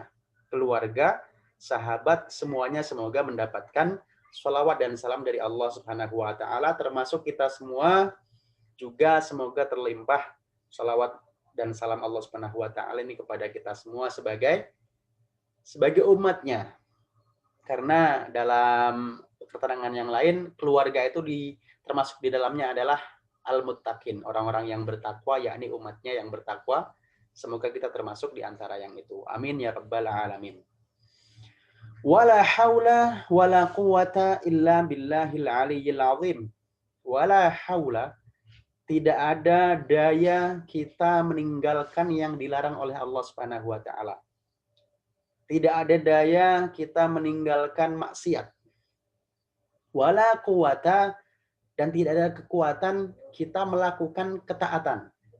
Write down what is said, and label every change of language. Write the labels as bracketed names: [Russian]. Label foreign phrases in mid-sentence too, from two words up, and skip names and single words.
[Indonesian] Keluarga, sahabat, semuanya semoga mendapatkan sholawat dan salam dari Allah [Arabic] سبحانه وتعالى, [Indonesian] termasuk kita semua juga semoga terlimpah sholawat dan salam Allah [Arabic] سبحانه وتعالى [Indonesian] ini kepada kita semua sebagai umatnya. Karena dalam keterangan yang lain, keluarga itu termasuk di dalamnya adalah al-muttaqin, orang-orang yang bertakwa, yakni umatnya yang bertakwa. Semoga kita termasuk di antara yang itu. [Arabic] آمين يا رب العالمين. ولا حول ولا قوة إلا بالله العلي العظيم. ولا حول, [Indonesian] tidak ada daya kita meninggalkan yang dilarang oleh Allah [Arabic] سبحانه وتعالى. [Indonesian] Tidak ada daya kita meninggalkan maksiat. [Arabic] ولا قوة, [Indonesian] dan tidak ada kekuatan kita melakukan ketaatan.